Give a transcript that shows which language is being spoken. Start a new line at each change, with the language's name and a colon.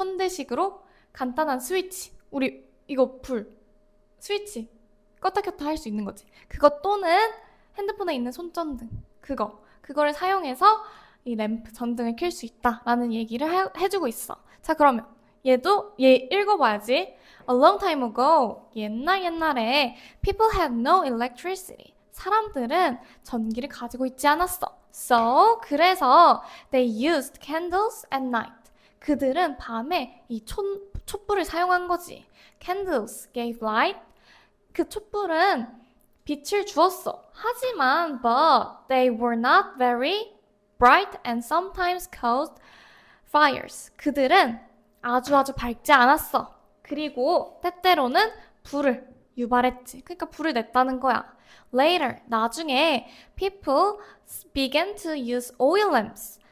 Korean: 현대식으로 간단한 스위치. 우리 이거 스위치 껐다 켰다 할 수 있는 거지. 그것 또는 핸드폰에 있는 손전등 그거를 사용해서 이 램프 전등을 켤 수 있다라는 얘기를 해주고 있어. 자, 그러면 얘 읽어봐야지.
English: A long time ago,
Korean: 옛날에
English: people had no electricity.
Korean: 사람들은 전기를 가지고 있지 않았어.
English: So,
Korean: 그래서
English: they used candles at night.
Korean: 그들은 밤에 이 촛불을 사용한 거지.
English: Candles gave light.
Korean: 그 촛불은 빛을 주었어. 하지만
English: but they were not very bright and sometimes caused fires.
Korean: 그들은 아주 밝지 않았어. 그리고 때때로는 불을 유발했지. 그러니까 불을 냈다는 거야.
English: Later,
Korean: 나중에
English: people began to use oil lamps.